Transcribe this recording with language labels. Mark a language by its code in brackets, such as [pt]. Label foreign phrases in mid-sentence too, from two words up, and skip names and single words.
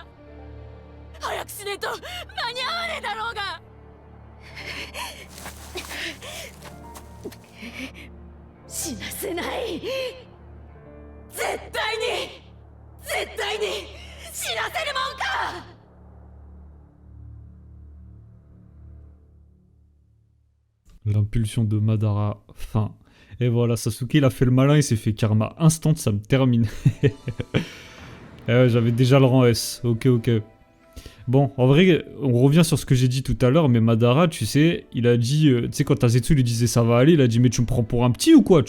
[ja] 早くしねえと間に合わねえだろうが。死なせない。絶対に絶対に死なせるもんか。 [fr] L'impulsion de Madara, fin. Et voilà, Sasuke il a fait le malin, il s'est fait karma instant, ça me termine. Et ouais, j'avais déjà le rang S, ok. Bon, en vrai, on revient sur ce que j'ai dit tout à l'heure, mais Madara, tu sais, il a dit, tu sais, quand Tazetsu lui disait ça va aller, il a dit mais tu me prends pour un petit ou quoi?